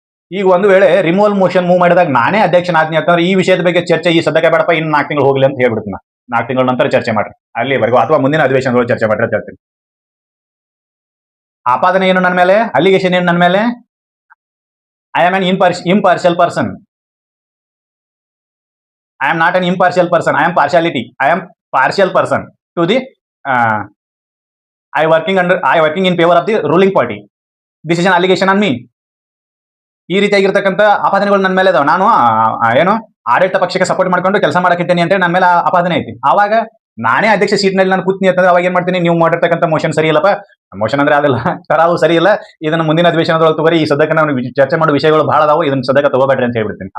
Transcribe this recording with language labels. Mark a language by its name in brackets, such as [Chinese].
[Kannada] ಈಗ ಒಂದು ವೇಳೆ ರಿಮೂವಲ್ ಮೋಷನ್ ಮೂವ್ ಮಾಡಿದಾಗ ನಾನೇ ಅಧ್ಯಕ್ಷನಾದ್ನಿ ಅಂತಂದ್ರೆ ಈ ವಿಷಯದ ಬಗ್ಗೆ ಚರ್ಚೆ ಈ ಸದ್ಯಕ್ಕೆ ಬೇಡಪ್ಪ, ಇನ್ನು 4 ತಿಂಗಳು ಹೋಗ್ಲಿ ಅಂತ ಹೇಳ್ಬಿಡ್ತೀನಿ. 4 ತಿಂಗಳ ನಂತರ ಚರ್ಚೆ ಮಾಡ್ರಿ ಅಲ್ಲಿವರೆಗೂ, ಅಥವಾ ಮುಂದಿನ ಅಧಿವೇಶನಗಳು ಚರ್ಚೆ ಮಾಡ್ರಿ ಅಂತ ಹೇಳ್ತೀನಿ. ಆಪಾದನೆ ಏನು ನನ್ನ ಮೇಲೆ? ಅಲಿಗೇಷನ್ ಏನು ನನ್ನ ಮೇಲೆ? [English] I am an impartial person. I am not an impartial person. I am partial person to the I working in favor of the ruling party. This is an allegation on me. [Kannada] ಈ ರೀತಿಯಾಗಿರ್ತಕ್ಕಂಥ ಆಪಾದನೆಗಳು ನನ್ನ ಮೇಲೆ ಇದಾವೆ. ನಾನು ಏನು ಆಡಳಿತ ಪಕ್ಷಕ್ಕೆ support ಮಾಡ್ಕೊಂಡು ಕೆಲಸ ಮಾಡಕತ್ತೇನೆ ಅಂತ ನನ್ನ ಮೇಲೆ ಆಪಾದನೆ ಐತಿ. ಆವಾಗ ನಾನೇ ಅಧ್ಯಕ್ಷ ಸೀಟ್ನಲ್ಲಿ ನಾನು ಕೂತ್ನಿ ಅಂತಂದ್ರೆ ಅವಾಗ ಏನ್ ಮಾಡ್ತೀನಿ? ನೀವು ಮಾಡಿರ್ತಕ್ಕಂಥ ಮೋಷನ್ ಸರಿ ಇಲ್ಲಪ್ಪ, ಮೋಷನ್ ಅಂದ್ರೆ ಅದಲ್ಲ, ಠರಾವು ಸರಿ ಇಲ್ಲ, ಇದನ್ನ ಮುಂದಿನ ಅಧಿವೇಶನದೊಳಗೆ ತಗೋರಿ, ಈ ಸದ್ಯಕ್ಕೆ ನಾವು ಚರ್ಚೆ ಮಾಡೋ ವಿಷಯಗಳು ಬಹಳ ಅದಾವು, ಇದನ್ನ ಸದ್ಯಕ್ಕೆ ತಗೋಬೇಡ್ರಿ ಅಂತ ಹೇಳ್ಬಿಡ್ತೀನಿ.